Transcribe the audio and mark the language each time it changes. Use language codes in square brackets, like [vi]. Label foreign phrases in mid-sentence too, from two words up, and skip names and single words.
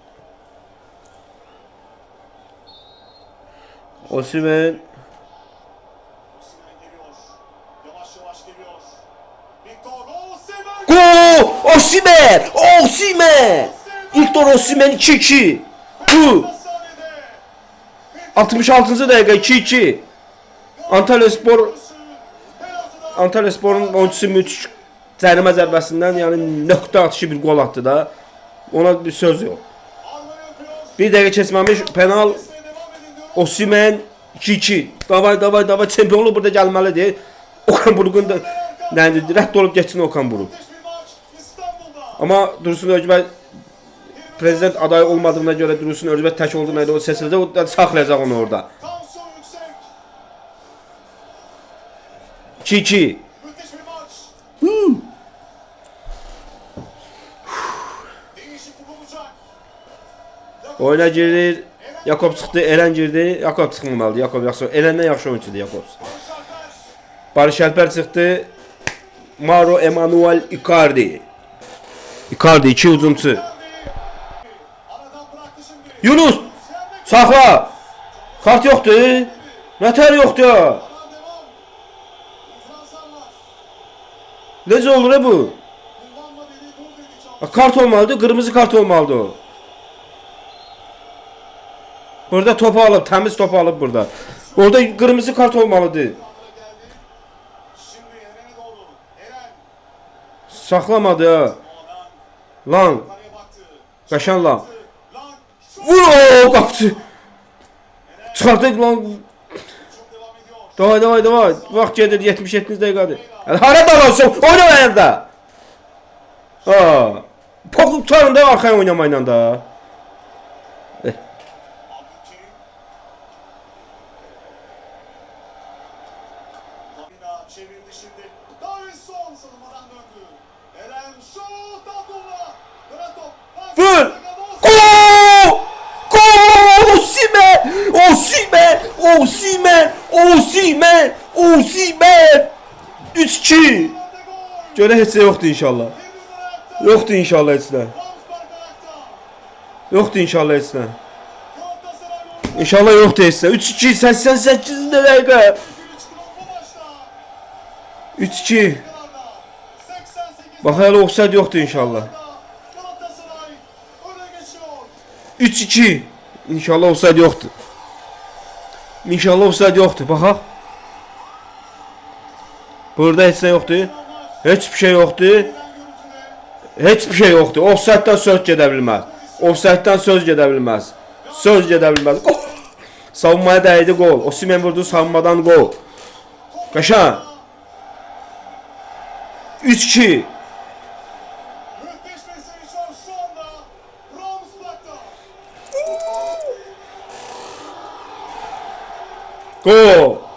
[tr] Osimhen geliyor. Yavaş yavaş geliyor. Victor Osimhen. Osimhen! Victor Osimhen 2-2. Bu Hastanede. [az] 66-cı dəqiqə 2-2. Antalyasporun oyuncusu müthiş cərimə zərbəsindən, yəni nöqtə atışı bir gol atdı da. Ona bir söz yox. [tr] Arma yapıyor. [az] Bir dəqiqə keçməmiş penal. [tr] Devam edin diyor. Osimhen 2-2. [az] Davay çempionluq burada gəlməlidir. Okan Buruk'un da rədd olub geçsin Okan Buruk. [tr] Müthiş bir maç İstanbul'da. [az] Amma Dursun Özbək prezident adayı olmadığına görə Dursun Özbək tək olduğuna görə o seçildi. O da saxlayacaq onu orada. [tr] Tansiyon yüksek. 2-2. Müthiş bir maç. Değişiklik olacak. [az] Oyuna girdi. Yakob çıxdı, Eren girdi. Yakob çıxmamalıdır. Yakob yaxşı. Eren'dən yaxşı oyunçudur Yakob. Barış Alper. Barış Alper çıxdı. Mauro Emanuel Icardi. [tr] Icardi 2 hücumçu. Aradan bıraktı şimdi. [az] Yunus saxla. Kart yoxdur. Nətər yoxdur? [tr] Aman devam. İtirazlar var. [az] Necə olur bu? [tr] Kullanma dedi, dur dedi Çağdaş. [az] Kart olmalıdır, [tr] kırmızı kart [az] olmalıdır o. Burada topu alıb, təmiz topu alıb burada. Orada [tr] kırmızı kart [az] olmalıdır. [tr] Kadra geldi. Şimdi Eren'e doğru. Eren. [az] Saxlamadı ha. Oğlan. Lan, [tr] Karaya baktı. [az] qaşan lan. Lan. Şut. Vur o qapçı. Çıxartdı lan. [tr] Çok devam ediyor. [az] Davay. Vaxt gedir 77 dəqiqədir. Hara dalansan? Oynamayın da. Ha. Poku tutarın da arxaya oynamayla da. Abdülkerim. [tr] Lamina çevirdi şimdi. Davinson savunmadan döndü. Eren şut Abdullah. Dönen top. [az] Vur. Gol! Gol! [tr] Osimhen! Osimhen! Osimhen! 3-2. [az] Görə heç nə yoxdur inşallah. Yoxdur inşallah heç nə. Yoxdur inşallah heç nə. İnşallah yoxdur heç nə. 3-2 88 dəqiqə. 3-2. Bax hələ offside yoxdur inşallah. 3-2. İnşallah offside yoxdur. İnşallah offside yoxdur. Baxaq. Burada heç nə yoxdur. Heç bir şey yoxdur. Heç bir şey yoxdur. Offside-dan söz gedə bilməz. Offside-dan söz gedə bilməz. Söz gedə bilməz. Gol. Savunmaya dəydi gol. Osimhen vurdu, savunmadan gol. Qəşəng. 3-2. [tr] Müthiş bir sevinç var şu anda. Ramsblatt'ta. Gol.